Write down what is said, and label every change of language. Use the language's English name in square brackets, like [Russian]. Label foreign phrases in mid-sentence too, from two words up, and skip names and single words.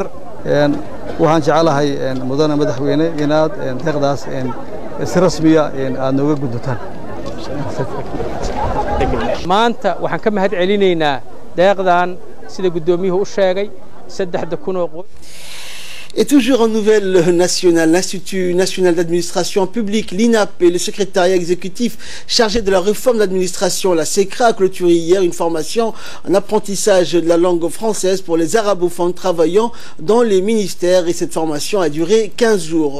[Somali] waxaan jecelahay mudane madaxweyne inaad deeqdaas si rasmiya aad nooga guddotaan. maanta waxaan ka mahad celinaynaa deeqdan sida gudoomiyuhu u sheegay 3,000 oo qoys. [French] Et toujours en nouvelle nationale, l'Institut national d'administration publique, l'INAP, et le secrétariat exécutif chargé de la réforme de l'administration, la SECRA, a clôturé hier une formation en apprentissage de la langue française pour les arabophones travaillant dans les ministères, et cette formation a duré 15 jours.